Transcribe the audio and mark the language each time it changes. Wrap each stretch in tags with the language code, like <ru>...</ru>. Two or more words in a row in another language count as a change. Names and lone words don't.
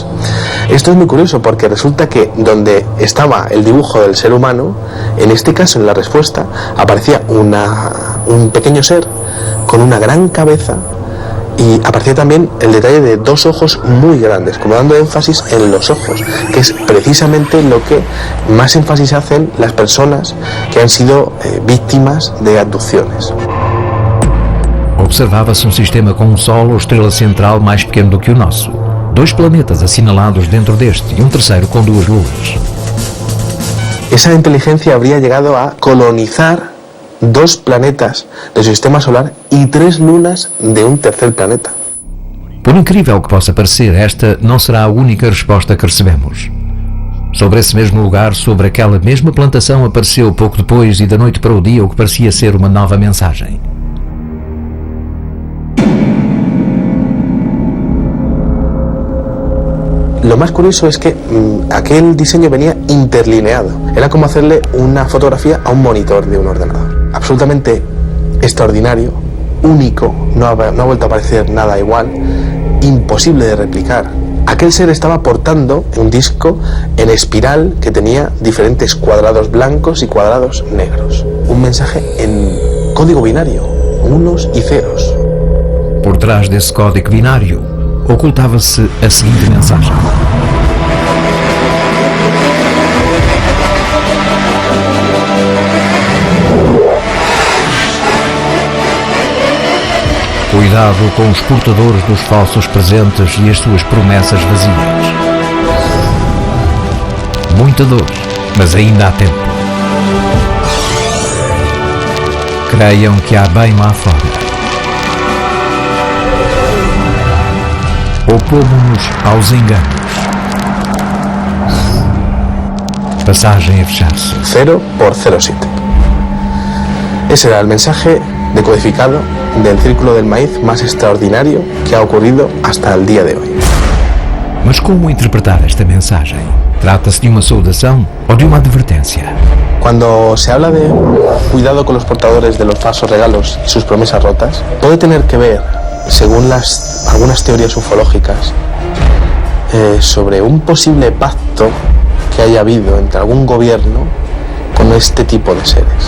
<es>Esto es muy curioso porque resulta que donde estaba el dibujo del ser humano, en este caso en la respuesta aparecía un pequeño ser con una gran cabeza, y aparecía también el detalle de 2 ojos muy grandes, como dando énfasis en los ojos, que es precisamente lo que más énfasis hacen las personas que han sido víctimas de abducciones.</es> <pt>Observava-se um sistema com um Sol ou estrela central mais pequeno do que o nosso, 2 planetas assinalados dentro deste e um terceiro com 2 luas.</pt> <es>Esa inteligencia habría llegado a colonizar 2 planetas del sistema solar y 3 lunas de un tercer planeta.</es> <pt>Por incrível que possa parecer, esta não será a única resposta que recebemos. Sobre esse mesmo lugar, sobre aquela mesma plantação, apareceu pouco depois e da noite para o dia o que parecia ser uma nova mensagem.</pt> <es>Lo más curioso es que aquel diseño venía interlineado. Era como hacerle una fotografía a un monitor de un ordenador. Absolutamente extraordinario, único, no ha vuelto a aparecer nada igual, imposible de replicar. Aquel ser estaba portando un disco en espiral que tenía diferentes cuadrados blancos y cuadrados negros. Un mensaje en código binario, unos y ceros.</es> <pt>Por trás desse código binário, ocultava-se a seguinte mensagem: cuidado com os portadores dos falsos presentes e as suas promessas vazias. Muita dor, mas ainda há tempo. Creiam que há bem lá fora. Opomos-nos aos enganos. Passagem a fechar-se. 0 por 07.</pt> <es>Ese era el mensaje decodificado del círculo del maíz más extraordinario que ha ocurrido hasta el día de hoy.</es> <pt>Mas como interpretar esta mensagem? Trata-se de uma saudação ou de uma advertência?</pt> <es>Cuando se habla de cuidado con los portadores de los falsos regalos y sus promesas rotas, puede tener que ver, según algunas teorías ufológicas, sobre un posible pacto que haya habido entre algún gobierno con este tipo de seres.</es>